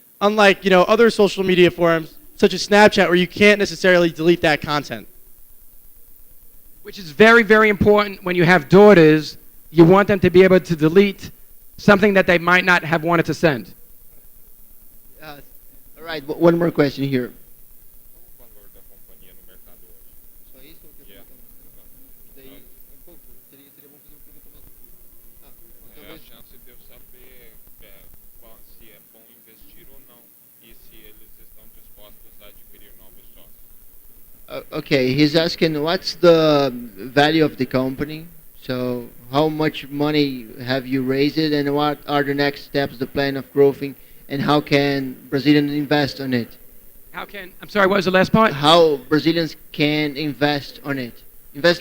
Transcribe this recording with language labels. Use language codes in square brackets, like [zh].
[en] Unlike, other social media forums such as Snapchat, where you can't necessarily delete that content. Which is very, very important when you have daughters. You want them to be able to delete something that they might not have wanted to send. All right, one more question here. [pt] Qual o valor da companhia no mercado hoje? Só isso ou quer [en] Yeah. [pt] perguntar mais? Daí, um pouco. Seria bom fazer uma pergunta mais. É a Talvez. chance de eu saber se é bom investir ou não e se eles estão dispostos a adquirir novos sócios. [en] Okay, he's asking what's the value of the company. So, how much money have you raised it, and what are the next steps, the plan of growing, and how can Brazilians invest on it? I'm sorry, what was the last part? How Brazilians can invest on it, invest